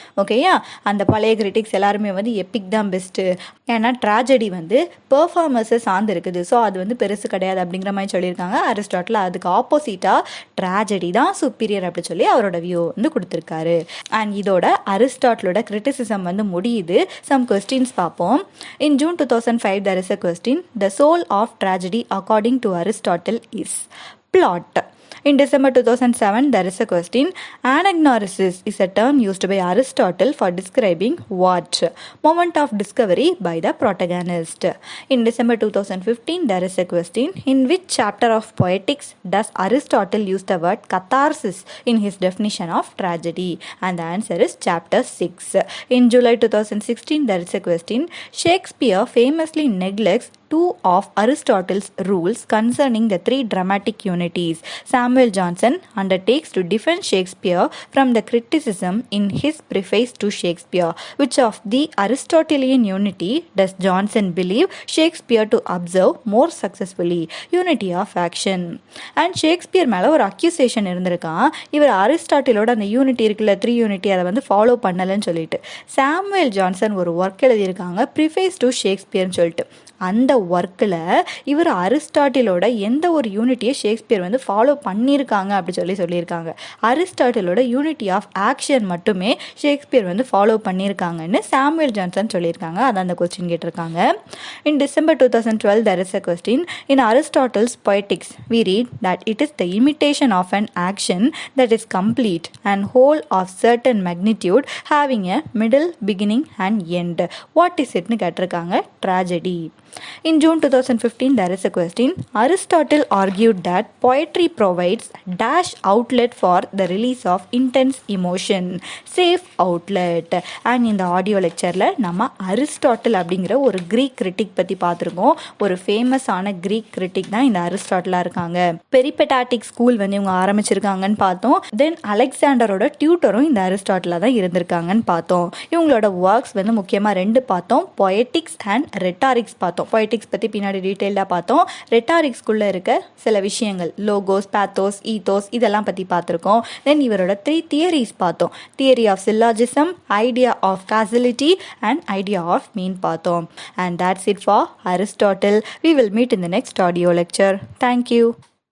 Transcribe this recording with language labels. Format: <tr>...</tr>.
<ta>ஓகேயா, அந்த பழைய கிரிட்டிக்ஸ் எல்லாருமே வந்து எப்பிக் தான் பெஸ்ட்டு, ஏன்னா ட்ராஜடி வந்து பெர்ஃபார்மன்ஸை சார்ந்து இருக்குது, ஸோ அது வந்து பெருசு கிடையாது அப்படிங்கிற மாதிரி சொல்லியிருக்காங்க. அரிஸ்டாட்டில் அதுக்கு ஆப்போசிட்டாக ட்ராஜடி தான் சுப்பீரியர் அப்படி சொல்லி அவரோட வியூ வந்து கொடுத்துருக்காரு. அண்ட் இதோட அரிஸ்டாட்டிலோட கிரிட்டிசிசம் வந்து முடியுது. சம் கொஸ்டின்ஸ் பார்ப்போம்.</ta> <en>In June 2005 there is a question. The soul of tragedy according to Aristotle is plot. In December 2007, there is a question. Anagnorisis is a term used by Aristotle for describing what? Moment of discovery by the protagonist. In December 2015, there is a question. In which chapter of Poetics does Aristotle use the word catharsis in his definition of tragedy? And the answer is chapter 6. In July 2016, there is a question. Shakespeare famously neglects 2 of Aristotle's rules concerning the 3 dramatic unities. Samuel Johnson undertakes to defend Shakespeare from the criticism in his preface to Shakespeare. Which of the Aristotelian unity does Johnson believe Shakespeare to observe more successfully? Unity of action.</en> <ta>And Shakespeare மேலே ஒரு accusation இருந்திருக்கான். இவர் அரிஸ்டாட்டிலோட அந்த unity இருக்குல்ல, 3 unity, அதை வந்து follow பண்ணலன்னு சொல்லிட்டு சாமுவேல் ஜான்சன் ஒரு ஒர்க் எழுதியிருக்காங்க, ப்ரிஃபேஸ் டு ஷேக்ஸ்பியர்னு சொல்லிட்டு. அந்த ஒர்க்கில் இவர் அரிஸ்டாட்டிலோட எந்த ஒரு யூனிட்டியை ஷேக்ஸ்பியர் வந்து ஃபாலோ பண்ணியிருக்காங்க அப்படி சொல்லியிருக்காங்க. அரிஸ்டாட்டிலோட யூனிட்டி ஆஃப் ஆக்ஷன் மட்டுமே ஷேக்ஸ்பியர் வந்து ஃபாலோ பண்ணியிருக்காங்கன்னு சாமுவேல் ஜான்சன் சொல்லியிருக்காங்க. அதான் அந்த கொஸ்டின் கேட்டிருக்காங்க.</ta> <en>In December 2012 there is a question. In Aristotle's Poetics we read that it is the imitation of an action that is complete and whole of certain magnitude having a middle, beginning and end. What is it</en> <ta>னு கேட்டிருக்காங்க.</ta> <en>Tragedy. In June 2015, there is a question. Aristotle argued that poetry provides dash outlet for the release of intense emotion, safe outlet.</en> <ta>And இந்த audio லெக்சரில் நம்ம Aristotle அப்படிங்கிற ஒரு Greek critic பற்றி பார்த்துருக்கோம். ஒரு ஃபேமஸான கிரீக் கிரிட்டிக் தான் இந்த அரிஸ்டாட்டிலாக இருக்காங்க. பெரிபெட்டாட்டிக் ஸ்கூல் வந்து இவங்க ஆரம்பிச்சிருக்காங்கன்னு பார்த்தோம். தென் அலெக்சாண்டரோட டியூட்டரும் இந்த அரிஸ்டாட்டிலாக தான் இருந்திருக்காங்கன்னு பார்த்தோம். இவங்களோட ஒர்க்ஸ் வந்து முக்கியமாக 2 பார்த்தோம், பொயட்டிக்ஸ் அண்ட் ரெட்டாரிக்ஸ் பார்த்தோம். பொயட்டிக்ஸ் பற்றி பின்னாடி டீட்டெயில்டாக பார்த்தோம். ரெட்டாரிக்ஸ்குள்ளே இருக்க சில விஷயங்கள், லோகோஸ், பேத்தோஸ், ஈத்தோஸ், இதெல்லாம் பற்றி பார்த்துருக்கோம். தென் இவரோட 3 தியரிஸ் பார்த்தோம்.</ta> <en>theory of syllogism, idea of causality and idea of mean</en> <ta>பார்த்தோம்.</ta> <en>And that's it for Aristotle. We will meet in the next audio lecture. Thank you.</en>